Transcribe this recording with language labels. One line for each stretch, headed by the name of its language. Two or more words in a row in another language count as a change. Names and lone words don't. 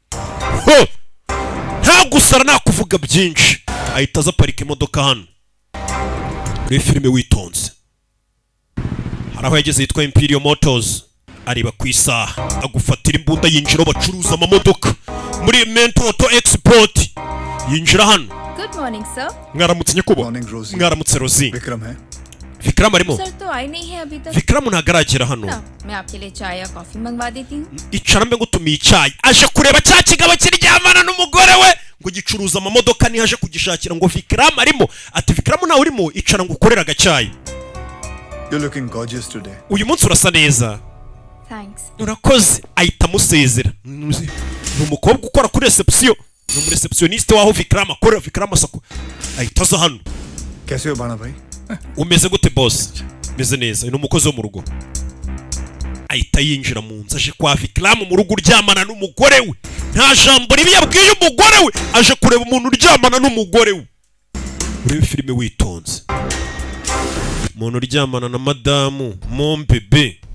Kinyarwanda: Nta gusara nakuvuga byinshi ahita aza parika imodoka hano muri filime witonze. Hari aho yageze yitwa Imperial Motors areba ku isaha agufatira imbunda yinjira bacuruza amamodoka muri Mento Auto Export yinjira hano.
English: Good morning sir.
Kinyarwanda: Mwaramutse nyakubahwa.
English: Morning Rosie.
Kinyarwanda: Mwaramutse Rosie.
Hindi: विक्रम है
Kinyarwanda: Vikram arimo.
Hindi: सर तो आए नहीं है अभी तक.
Kinyarwanda: Vikram ntagaragera hano.
Hindi: मैं आपके लिए चाय या कॉफी मंगवा देती हूँ.
Kinyarwanda: Icara mbe ngutumiye icyayi aje kureba cya kigabo kiryamana n'umugore we ngo gicuruza amamodoka ni haje kugishakira ngo Vikram arimo ati Vikram nawe urimo icara ngo ukorera agacyayi.
English: You're looking gorgeous today.
Kinyarwanda: Uyu munsi urasa neza.
English: Thanks.
Kinyarwanda: Urakoze ahita amusezera. Ni umukobwa ukora kuri reception ni umureceptioniste waho Vikram akora. Vikram asako ahita aza hano.
Hindi: कैसे हो बाणा भाई?
Kinyarwanda: Umeze gute boss? Meze neza ni umukozi wo mu rugo. Ahita yinjira mu nzu aje kwa Vikram mu rugo uryamana n'umugore we. Nta jambo ribi yabwiye umugore we aje kureba umuntu uryamana n'umugore we. Urebe filime witonze. Umuntu uryamana na madamu
French: mon bebe.